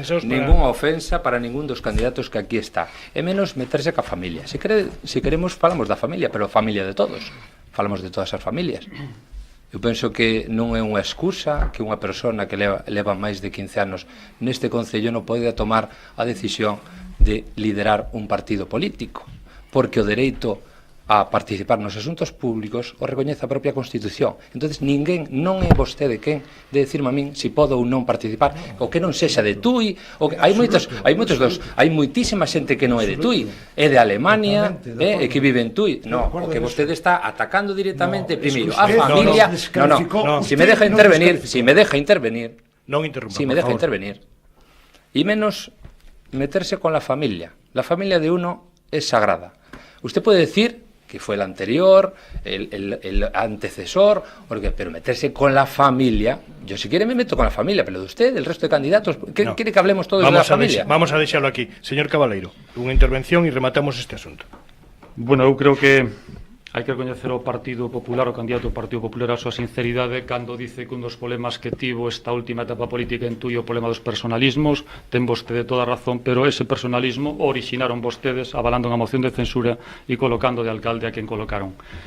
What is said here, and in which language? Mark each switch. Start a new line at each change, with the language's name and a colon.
Galician: ninguna ofensa para ningún dos candidatos que aquí está, e menos meterse ca familia. Se queremos, falamos da familia, pero a familia de todos, falamos de todas as familias. Eu penso que non é unha excusa que unha persona que leva máis de 15 anos neste concello non pode tomar a decisión de liderar un partido político, porque o dereito a participar nos asuntos públicos o recoñece a propia Constitución. Entonces ninguén, non é vostede quen de decirme a min se podo ou non participar, o que non sexa de Tui, hai moitísima xente que non é de Tui, é de Alemania, e que vive en Tui. No, o que vostede está atacando directamente primeiro a familia.
Spanish: Si me deja intervenir, y menos meterse con la familia. La familia de uno es sagrada. Usted puede decir que fue el anterior, el antecesor, pero meterse con la familia, yo si quiere me meto con la familia, pero de usted, el resto de candidatos, ¿quiere que hablemos todos de la familia?
Galician: Vamos a deixarlo aquí. Señor Cabaleiro, unha intervención e rematamos este asunto. Bueno, eu creo que hai que recoñecer ao Partido Popular, o candidato do Partido Popular, a súa sinceridade cando dice que un dos problemas que tivo esta última etapa política en Tui o problema dos personalismos. Ten vostede toda a razón, pero ese personalismo o originaron vostedes avalando unha moción de censura e colocando de alcalde a quen colocaron.